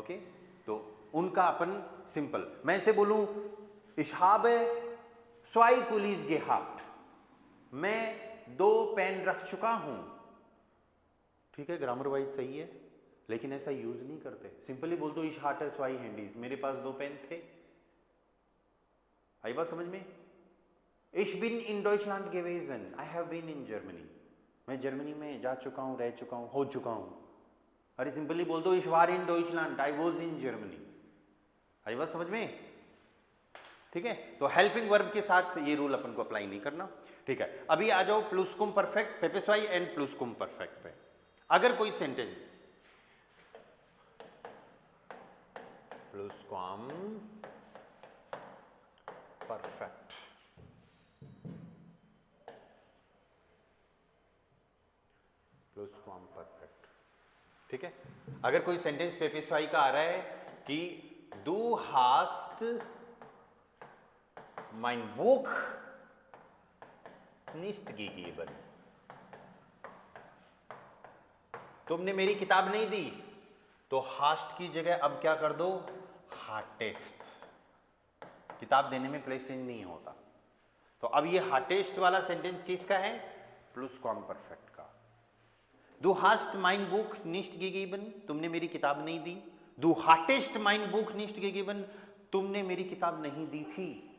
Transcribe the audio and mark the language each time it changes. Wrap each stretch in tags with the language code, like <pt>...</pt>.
<hi>Okay, तो उनका अपन simple, मैं इसे बोलूं</hi> <de>ich habe zwei Kulis gehabt,</de> <hi>मैं 2 पेन रख चुका हूं, ठीक है, ग्रामर वाइज सही है, लेकिन ऐसा यूज नहीं करते। सिंपली बोल दो</hi> <de>ich hatte zwei Handys,</de> <hi>मेरे पास 2 पेन थे। आई बात समझ में?</hi> <de>ich bin in Deutschland gewesen,</de> <en>I have been in Germany,</en> <hi>मैं जर्मनी में जा चुका हूं, रह चुका हूं, हो चुका हूं। अरे सिंपली बोल दो</hi> <de>ich war in Deutschland,</de> <en>I was in Germany।</en> <hi>आई बात समझ में? ठीक है, तो हेल्पिंग वर्ब के साथ ये रूल अपन को अप्लाई नहीं करना, ठीक है। अभी आ जाओ प्लुसकुम परफेक्ट, पेपेस्वाई एंड प्लुसकुम परफेक्ट पे। अगर कोई सेंटेंस प्लुसकुम परफेक्ट, प्लुसकुम परफेक्ट, ठीक है, अगर कोई सेंटेंस पेपेस्वाई का आ रहा है कि</hi> <de>du hast mein Buch nicht gegeben,</de> <hi>तुमने मेरी किताब नहीं दी, तो हास्ट की जगह अब क्या कर दो, हार्टेस्ट। किताब देने में प्लेस चेंज नहीं होता। तो अब ये हार्टेस्ट वाला सेंटेंस किसका है, प्लुसकुम परफेक्ट का।</hi> <de>Du hast mein Buch nicht gegeben,</de> <hi>तुमने मेरी किताब नहीं दी।</hi> <de>Du hattest mein Buch nicht gegeben,</de> <hi>तुमने मेरी किताब नहीं दी थी।</hi>